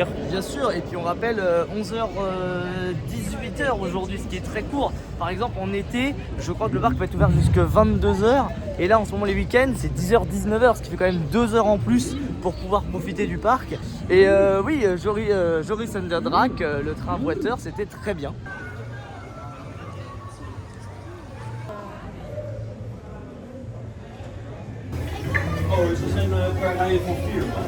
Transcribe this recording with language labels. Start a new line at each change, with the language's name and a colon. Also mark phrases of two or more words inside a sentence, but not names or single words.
French: Bien sûr, et puis on rappelle 11h, 18h aujourd'hui, ce qui est très court. Par exemple, en été, je crois que le parc peut être ouvert jusqu'à 22h. Et là, en ce moment, les week-ends, c'est 10h, 19h, ce qui fait quand même 2 heures en plus pour pouvoir profiter du parc. Et oui, Joris and the Drac, le train boiteur, c'était très bien.
Dutch: Oh, is het een per van 4 man?